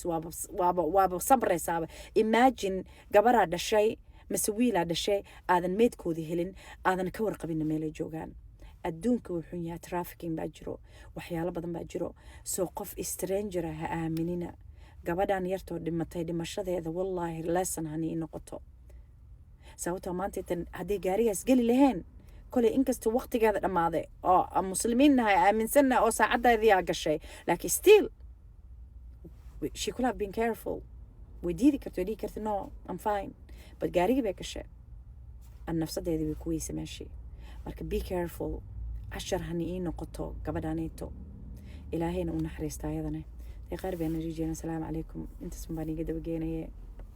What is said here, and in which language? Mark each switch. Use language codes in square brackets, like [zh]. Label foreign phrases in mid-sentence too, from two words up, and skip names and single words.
[so] waaba sabraysaaba imagine gabaraa dhashay mase wiilaa dhashay aadan meydkoodii helin aadan ka warqabinna meelay joogaan adduunka wuxuu yahay trafficking baa jiro waxyaalo badan baa jiro soo qof stranger ha aaminina gabadhan yartoo dhimatay dhimashadeeda wallahi lesson hani noqoto sababtoo maanta haddii gaarigaas geli lahayn kolay inkastoo waqtigeeda dhammaaday oo muslimiinnahay aaminsanna oo saacaddeedii gashay laakiin still [en] she could have been careful [so] way diidi karto dhihi karta [en] no I'm fine but [so] gaarigii bay gashay an nafsadeedii way ku weysay meeshii marka [en] be careful [so] cashar hani ii noqoto gabadhaneeto ilaahayna u naxariista ayadana qaar baan rajeyna [ar] السلام عليكم [so] intaas baan iga daba geenaye